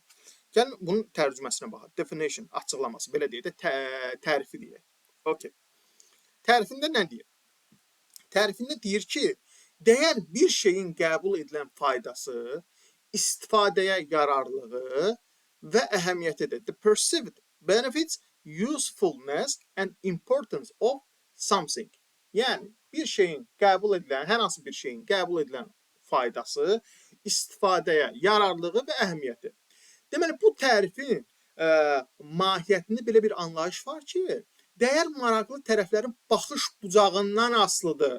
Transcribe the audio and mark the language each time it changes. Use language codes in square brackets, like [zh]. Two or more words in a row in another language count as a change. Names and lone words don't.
[az] Gəlin bunun tərcüməsinə baxaq. Definition, açıqlaması, belə deyək də tərifi deyək. Okay. Tərifində nə deyir? Tərifində deyir ki, dəyər bir şeyin qəbul edilən faydası, istifadəyə yararlılığı və əhəmiyyətidir. [en] The perceived benefits, usefulness and importance of something. [az] Yəni bir şeyin qəbul edilən, hər hansı bir şeyin qəbul edilən faydası, istifadəyə yararlılığı və əhəmiyyəti. Deməli bu tərifin mahiyyətində belə bir anlayış var ki, dəyər maraqlı tərəflərin baxış bucağından asılıdır.